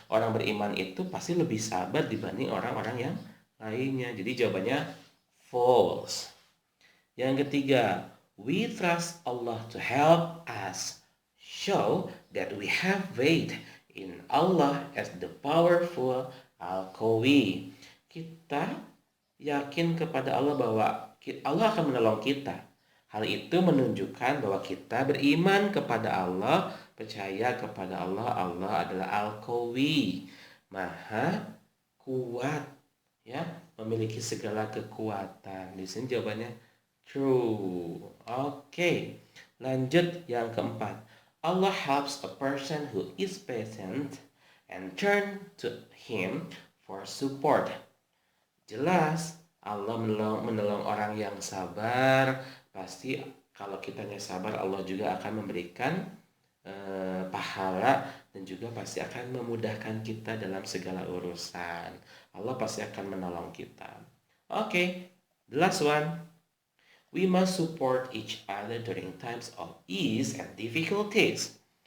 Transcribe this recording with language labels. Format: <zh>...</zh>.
<id>Orang beriman itu pasti lebih sabar dibanding orang-orang yang lainnya. Jadi jawabannya false. Yang ketiga,</id> <en>we trust Allah to help us show that we have faith in Allah as the powerful Al-Qawi.</en> <id>Kita yakin kepada Allah bahwa Allah akan menolong kita. Hal itu menunjukkan bahwa kita beriman kepada Allah, percaya kepada Allah. Allah adalah Al-Qawi, Maha kuat, ya, memiliki segala kekuatan. Di sini jawabannya true. Oke, lanjut yang keempat.</id> <en>Allah helps a person who is patient and turn to Him for support.</en> <id>Jelas, Allah menolong orang yang sabar. Pasti kalau kitanya sabar, Allah juga akan memberikan pahala dan juga pasti akan memudahkan kita dalam segala urusan. Allah pasti akan menolong kita. Oke,</id> <en>the last one. We must support each other during times of ease and difficulties.</en>